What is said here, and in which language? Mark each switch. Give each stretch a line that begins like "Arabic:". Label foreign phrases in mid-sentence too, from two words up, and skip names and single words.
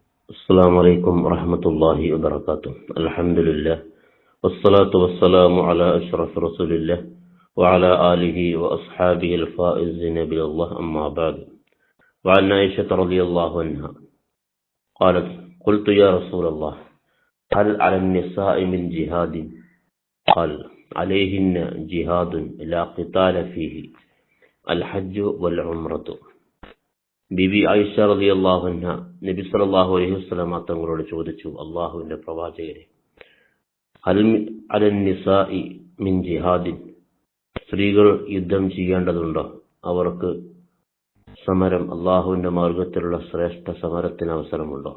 Arabic: السلام عليكم ورحمة الله وبركاته. الحمد لله والصلاة والسلام على أشرف رسول الله وعلى آله وأصحابه الفائزين بالله، أما بعد. وعن عائشة رضي الله عنها قالت: قلت يا رسول الله، هل على النساء من جهاد؟ قال: عليهن جهاد لا قتال فيه، الحج والعمرة.
Malayalam: ബിബി ആയിഷ
Arabic: رضي الله عنها
Malayalam: നബി
Arabic: صلى الله عليه وسلم
Malayalam: തങ്ങളോട് ചോദിച്ചു: അല്ലാഹുവിന്റെ പ്രവാചകരെ,
Arabic: هل على النساء من جهاد,
Malayalam: സ്ത്രീകൾ യുദ്ധം ചെയ്യേണ്ടതുണ്ടോ? അവർക്ക് സമരം, അല്ലാഹുവിന്റെ മാർഗത്തിലുള്ള ശ്രേഷ്ഠ സമരത്തിന് അവസരമുണ്ടോ?